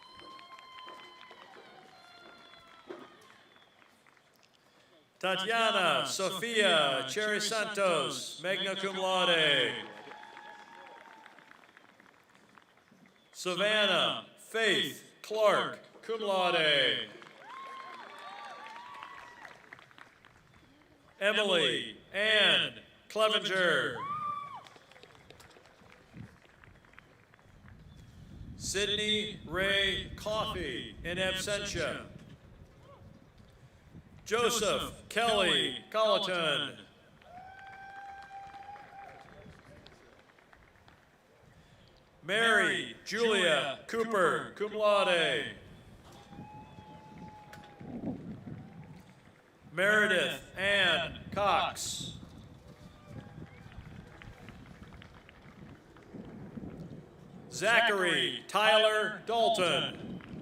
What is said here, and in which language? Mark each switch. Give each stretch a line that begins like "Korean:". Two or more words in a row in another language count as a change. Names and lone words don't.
English: Tatiana Sofia Cherry Santos,
Latin: magna cum laude.
English: Savannah Faith Clark,
Latin: cum laude.
English: Emily Ann Clevenger. Sydney Ray Coffey,
Latin: in absentia.
English: Joseph Kelly Colleton. Mary Julia Cooper,
Latin: cum laude.
English: Meredith Ann Cox. Zachary Tyler Dalton.